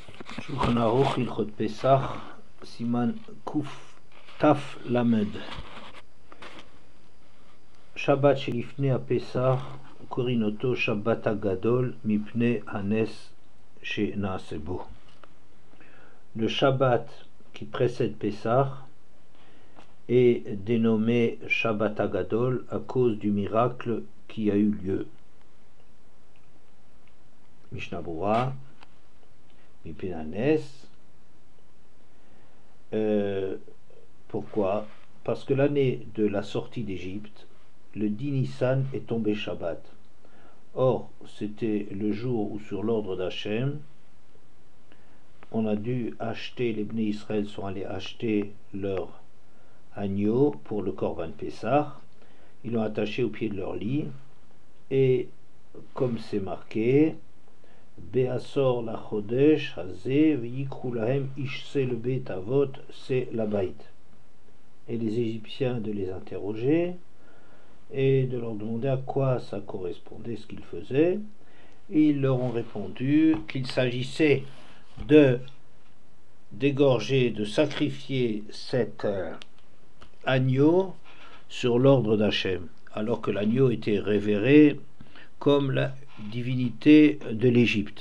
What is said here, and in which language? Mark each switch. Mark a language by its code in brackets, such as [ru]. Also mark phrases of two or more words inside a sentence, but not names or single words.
[he] שולחן ערוך הלכות פסח סימן קוף תו למד שבת שלפני הפסח קוראים אותו שבת הגדול מפני הנס שנעשה בו. [fr] Le Shabbat qui précède Pesach est dénommé Shabbat Hagadol à cause du miracle qui a eu lieu. [he] משנה ברורה מפני הנס. [fr] Pourquoi? Parce que l'année de la sortie d'Égypte, le 10 Nissan est tombé Shabbat. Or, c'était le jour où, sur l'ordre d'Hachem, on a dû acheter, les [he] בני ישראל [fr] sont allés acheter leur agneau pour le [he] קרבן פסח. [fr] Ils l'ont attaché au pied de leur lit, et comme c'est marqué, [he] בעשור לחודש הזה ויקרו להם איש שה לבית אבות, [fr] c'est la bait. Et les Égyptiens de les interroger et de leur demander à quoi ça correspondait ce qu'ils faisaient. Et ils leur ont répondu qu'il s'agissait de d'égorger, de sacrifier cet agneau sur l'ordre d'Hachem, alors que l'agneau était révéré comme la divinité de l'Égypte.